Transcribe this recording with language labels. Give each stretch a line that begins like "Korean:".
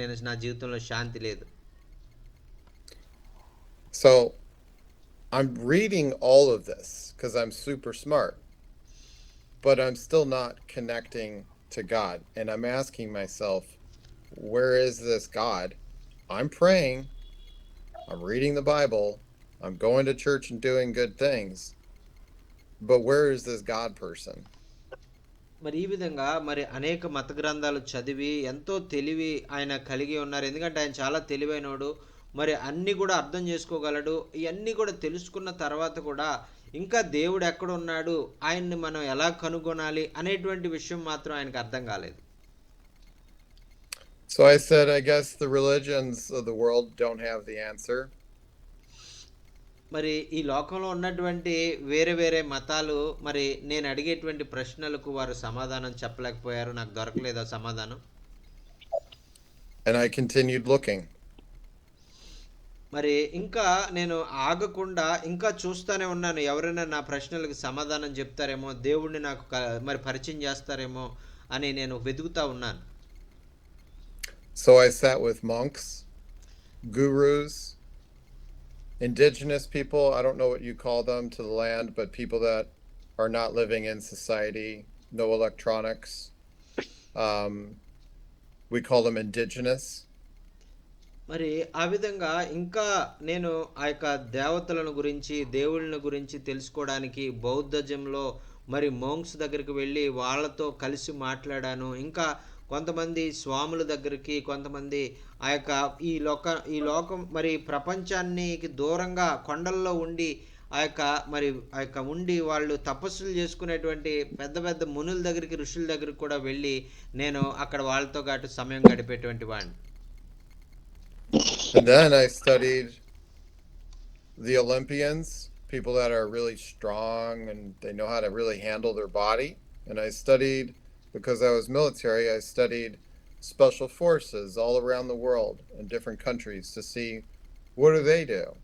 Telugu: నా జీవితంలో శాంతి లేదు.
English: So, I'm reading all of this because I'm super smart, but I'm still not connecting to God. And I'm asking myself, where is this God? I'm praying, I'm reading the Bible, I'm going to church and doing good things, but where is this God person?
Telugu: మరి ఈ విధంగా మరి అనేక మత గ్రంథాలు చదివి ఎంతో తెలివి ఆయన కలిగి ఉన్నారు. ఎందుకంటే ఆయన చాలా తెలివైనోడు. మరి అన్నీ కూడా అర్థం చేసుకోగలడు. ఇవన్నీ కూడా తెలుసుకున్న తర్వాత కూడా ఇంకా దేవుడు ఎక్కడ ఉన్నాడు, ఆయన్ని మనం ఎలా కనుగొనాలి అనేటువంటి విషయం మాత్రం ఆయనకు అర్థం కాలేదు.
English: So I said, I guess the religions of the world don't have the answer.
Telugu: మరి ఈ లోకంలో ఉన్నటువంటి వేరే వేరే మతాలు మరి నేను అడిగేటువంటి ప్రశ్నలకు వారు సమాధానం చెప్పలేకపోయారు. నాకు దొరకలేదు ఆ సమాధానం.
English: And I continued looking.
Telugu: మరి ఇంకా నేను ఆగకుండా ఇంకా చూస్తూనే ఉన్నాను. ఎవరైనా నా ప్రశ్నలకు సమాధానం చెప్తారేమో, దేవుణ్ణి నాకు మరి పరిచయం చేస్తారేమో అని నేను వెతుకుతా ఉన్నాను.
English: So I sat with monks, gurus, indigenous people, I don't know what you call them to the land, but people that are not living in society, no electronics. We call them indigenous.
Telugu: మరి ఆ విధంగా ఇంకా నేను ఆ యొక్క దేవతలను గురించి దేవుళ్ళని గురించి తెలుసుకోవడానికి బౌద్ధజంలో మరి మోంక్స్ దగ్గరికి వెళ్ళి వాళ్ళతో కలిసి మాట్లాడాను. ఇంకా కొంతమంది స్వాముల దగ్గరికి, కొంతమంది ఆ యొక్క ఈ లోకం మరి ప్రపంచానికి దూరంగా కొండల్లో ఉండి ఆ యొక్క ఉండి వాళ్ళు తపస్సులు చేసుకునేటువంటి పెద్ద పెద్ద మునుల దగ్గరికి, ఋషుల దగ్గరికి కూడా వెళ్ళి నేను అక్కడ వాళ్ళతో పాటు సమయం గడిపేటువంటి వాడిని.
English: And then I studied the Olympians, people that are really strong and they know how to really handle their body. And I studied, because I was military, I studied special forces all around the world in different countries to see what do they do.